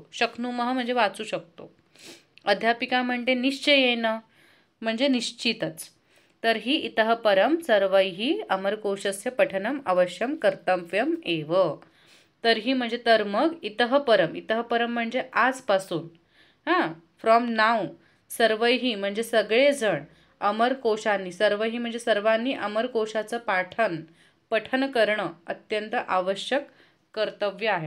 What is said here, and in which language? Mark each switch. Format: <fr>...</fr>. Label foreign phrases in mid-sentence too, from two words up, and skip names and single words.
<mr>शक्नुमः म्हणजे वाचू शकतो. अध्यापिका म्हणते, निश्चयेन म्हणजे निश्चितच.</mr> <sa>तर्हि इतः परम सर्वैः अमरकोशस्य पठनम अवश्यम कर्तव्यम एव.</sa> <mr>तर्हि म्हणजे तर मग,</mr> <sa>इतः परम</sa> <mr>म्हणजे आजपासून,</mr> <en>from now,</en> <mr>सर्वैः म्हणजे सगळेजण, अमरकोशांनी, सर्वही म्हणजे सर्वांनी, अमरकोशाचं पठन करणं अत्यंत आवश्यक कर्तव्य आहे.</mr>